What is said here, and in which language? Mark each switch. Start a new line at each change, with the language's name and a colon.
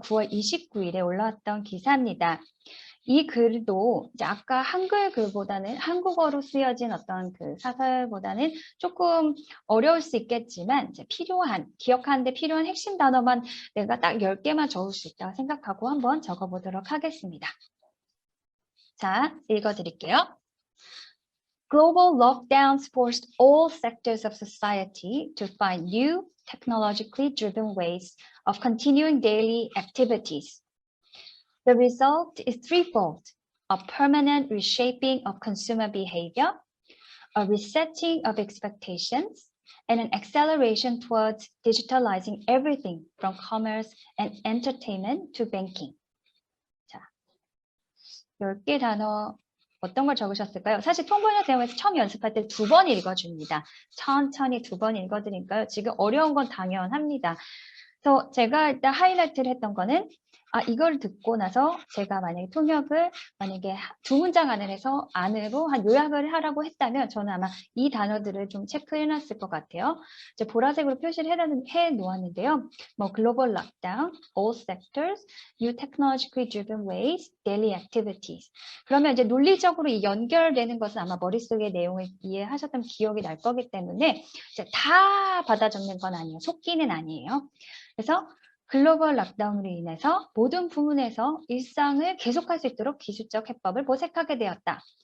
Korean: 9월 29일에 올라왔던 기사입니다. 이 글도 이제 아까 한글 글보다는 한국어로 쓰여진 어떤 그 사설보다는 조금 어려울 수 있겠지만 이제 기억하는데 필요한 핵심 단어만 내가 딱 10개만 적을 수 있다고 생각하고 한번 적어보도록 하겠습니다. 자, 읽어드릴게요.
English: Global lockdowns forced all sectors of society to find new, technologically driven ways of continuing daily activities. The result is threefold: a permanent reshaping of consumer behavior, a resetting of expectations, and an acceleration towards digitalizing everything from commerce and entertainment to banking.
Korean: 자, 10개 단어 어떤 걸 적으셨을까요? 사실 통번역 대회에서 처음 연습할 때 2번 읽어줍니다. 천천히 2번 읽어드리니까요. 지금 어려운 건 당연합니다. 그래서 제가 일단 하이라이트를 했던 거는 이걸 듣고 나서 제가 만약에 통역을 만약에 2문장 안으로 한 요약을 하라고 했다면 저는 아마 이 단어들을 좀 체크해놨을 것 같아요. 이제 보라색으로 표시를 해 놓았는데요. 뭐 글로벌 락다운,
English: all sectors, new technologically driven ways, daily activities.
Korean: 그러면 이제 논리적으로 이 연결되는 것은 아마 머릿속의 내용을 이해하셨던 기억이 날 거기 때문에 이제 다 받아 적는 건 아니에요. 속기는 아니에요. 그래서 글로벌 락다운으로 인해서 모든 부문에서 일상을 계속할 수 있도록 기술적 해법을 모색하게 되었다.